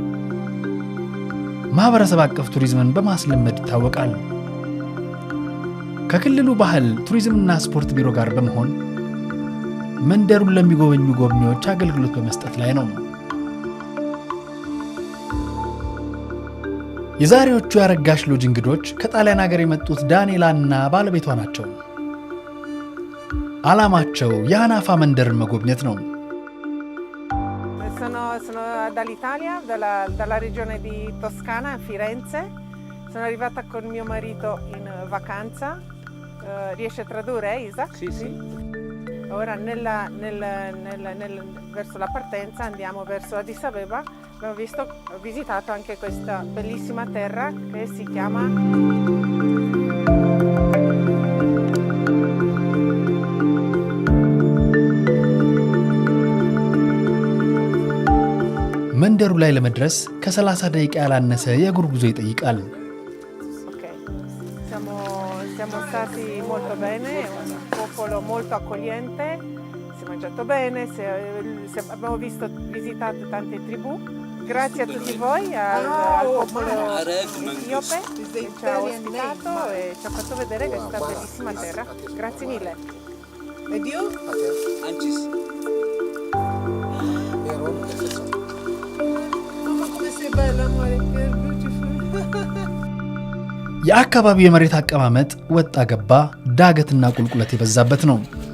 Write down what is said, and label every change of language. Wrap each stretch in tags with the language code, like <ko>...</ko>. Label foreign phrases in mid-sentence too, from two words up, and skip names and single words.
<am>ማህበረሰብ አቀፍ ቱሪዝምን በማስለመድ ይታወቃል። ከክልሉ ባህል ቱሪዝምና ስፖርት ቢሮ ጋር በመሆን መንደሩን ለሚጎበኙ ጎብኚዎች አገልግሎት በመስጠት ላይ ነው። የዛሬዎቹ ያረጋሽ ሎጅ እንግዶች ከጣሊያን ሀገር የመጡት ዳንኤላና ባለቤቷ ናቸው። ዓላማቸው የሃናፋ መንደርን መጎብኘት ነው።</am> <it>Sono dall'Italia, dalla regione di Toscana, Firenze. Sono arrivata con mio marito in vacanza. Riesce a tradurre, Isa? Sì, sì. Ora verso la partenza andiamo verso Addis Abeba. Abbiamo visitato anche questa bellissima terra che si chiama</it> <am>መንደሩ ላይ ለመድረስ ከ30 ደቂቃ ያላነሰ የእግር ጉዞ ይጠይቃል።</am> <it>Siamo stati molto bene, un popolo molto accogliente, si è mangiato bene, abbiamo visitato tante tribù. Grazie a tutti voi, al popolo etiope che ci ha ospitato e ci ha fatto vedere questa bellissima terra. Grazie mille. Ed io? Ancis.</it> <am>የአካባቢው የመሬት አቀማመጥ ወጣ ገባ ዳገትና ቁልቁለት የበዛበት ነው።</am>